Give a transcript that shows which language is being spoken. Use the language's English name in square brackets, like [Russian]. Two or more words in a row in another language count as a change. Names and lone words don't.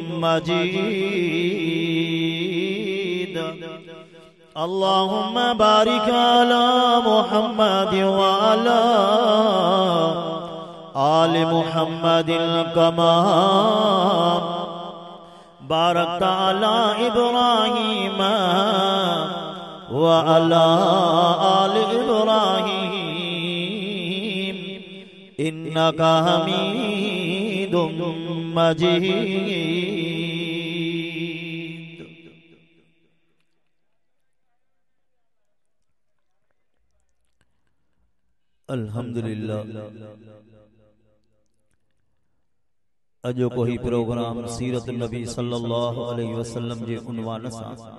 [Arabic] مجيد اللهم بارك على محمد وعلى آل محمد كما باركت على إبراهيم وعلى آل إبراهيم إنك حميد مجيد. [Sindhi] अल्हम्दुलिल्लाह अजो को ही प्रोग्राम सीरत नबी [Arabic] صلى الله عليه وسلم [Sindhi] जे उन्वान सां